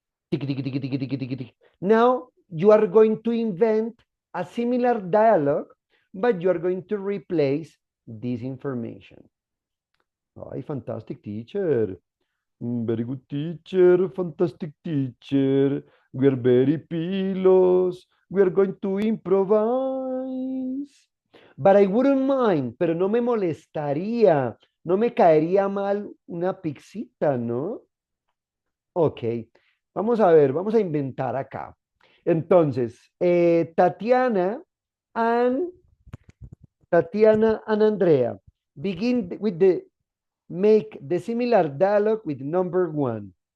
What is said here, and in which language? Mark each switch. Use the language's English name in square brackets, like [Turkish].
[English] Tick, tick, tick, tick, tick, tick, tick. Now, you are going to invent a similar dialogue, but you are going to replace this information. Ay, fantastic teacher. Very good teacher, fantastic teacher. We are very pilos. We are going to improvise. But I wouldn't mind, [Spanish] pero no me molestaría, no me caería mal una pixita, ¿no? Ok, vamos a ver, vamos a inventar acá. [English] Entonces, Tatiana and Andrea, begin with make the similar dialogue with number 1.